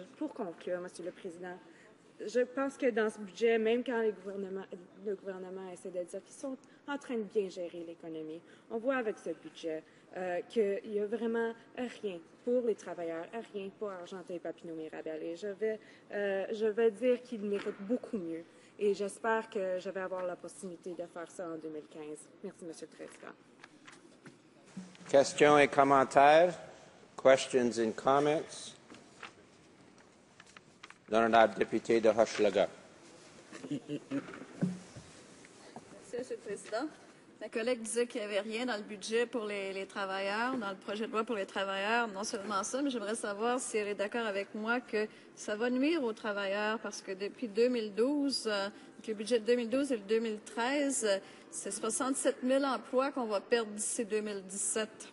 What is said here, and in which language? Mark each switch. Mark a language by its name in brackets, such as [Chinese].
[French] Pour conclure, Monsieur le Président, je pense que dans ce budget, même quand le gouvernement essaie de dire qu'ils sont en train de bien gérer l'économie, on voit avec ce budget qu'il n'y a vraiment rien pour les travailleurs, rien pour Argentin, Papineau, Mirabel. Et je vais dire qu'ils méritent beaucoup mieux et j'espère que je vais avoir la possibilité de faire ça en 2015. Merci, Monsieur le Président. Questions et commentaires? [English] Questions and comments? [French] L'honorable député de Hochelaga. Merci, Monsieur le Président. Ma collègue disait qu'il n'y avait rien dans le budget pour les travailleurs, dans le projet de loi pour les travailleurs. Non seulement ça, mais j'aimerais savoir si elle est d'accord avec moi que ça va nuire aux travailleurs parce que depuis 2012, le budget de 2012 et le 2013, c'est 67 000 emplois qu'on va perdre d'ici 2017.